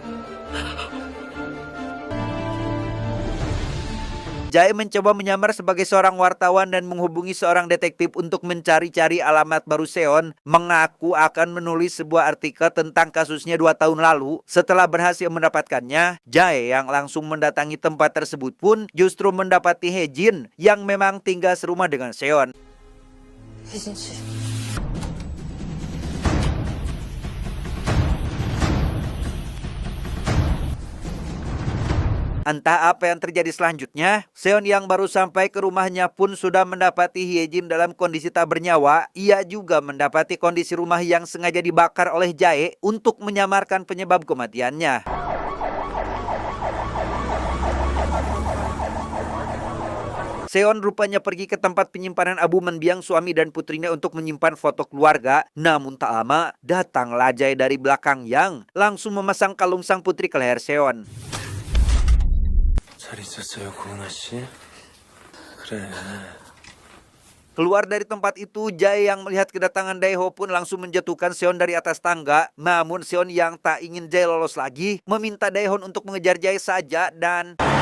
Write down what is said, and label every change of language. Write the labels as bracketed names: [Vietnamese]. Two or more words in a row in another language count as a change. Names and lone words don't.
[Indonesian] Jae mencoba menyamar sebagai seorang wartawan dan menghubungi seorang detektif untuk mencari-cari alamat baru Seon, mengaku akan menulis sebuah artikel tentang kasusnya 2 tahun lalu. Setelah berhasil mendapatkannya, Jae yang langsung mendatangi tempat tersebut pun justru mendapati Hejin yang memang tinggal serumah dengan Seon. [Korean] 혜진 씨. [Indonesian] Entah apa yang terjadi selanjutnya, Seon yang baru sampai ke rumahnya pun sudah mendapati Hyejin dalam kondisi tak bernyawa. Ia juga mendapati kondisi rumah yang sengaja dibakar oleh Jae untuk menyamarkan penyebab kematiannya. Seon rupanya pergi ke tempat penyimpanan Abu Menbiang suami dan putrinya untuk menyimpan foto keluarga. Namun tak lama, datanglah Jae dari belakang yang langsung memasang kalung sang putri ke leher Seon. [Korean] 잘 있었어요, 고은아 씨? 그래. [Indonesian] Keluar dari tempat itu, Jae yang melihat kedatangan Daeho pun langsung menjatuhkan Seon dari atas tangga. Namun Seon yang tak ingin Jae lolos lagi, meminta Daehon untuk mengejar Jae saja dan...